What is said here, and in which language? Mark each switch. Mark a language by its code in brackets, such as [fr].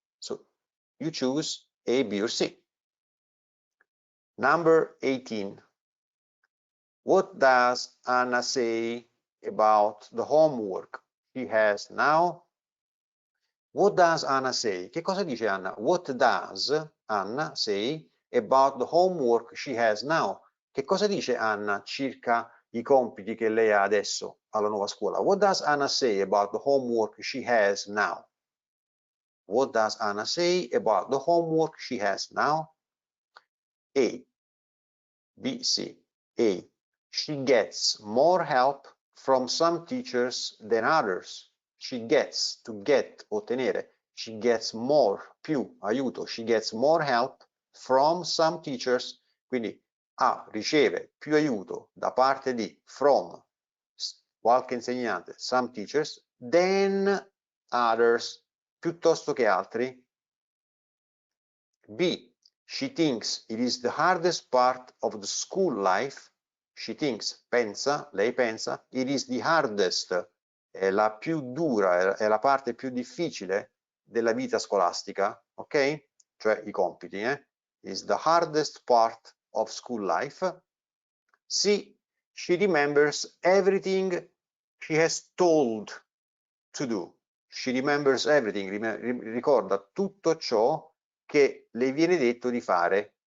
[en] So you choose A, B or C. Number 18. What does Anna say about the homework she has now? What does Anna say? [it] Che cosa dice Anna? [en] What does Anna say about the homework she has now? [it] Che cosa dice Anna circa i compiti che lei ha adesso alla nuova scuola? [en] What does Anna say about the homework she has now? What does Anna say about the homework she has now? A, B, C. A. She gets more help from some teachers than others. She gets, to get, ottenere. She gets more, più, aiuto. She gets more help from some teachers. [it] Quindi riceve più aiuto da parte di, from, qualche insegnante, some teachers, [en] than others, [it] piuttosto che altri. B. [en] She thinks it is the hardest part of the school life. She thinks, [it] pensa, lei pensa, [en] it is the hardest, [it] è la più dura, è la parte più difficile della vita scolastica, ok? Cioè i compiti, [en] is the hardest part of school life. C. She remembers everything she has told to do. She remembers everything, [it] ricorda tutto ciò che le viene detto di fare.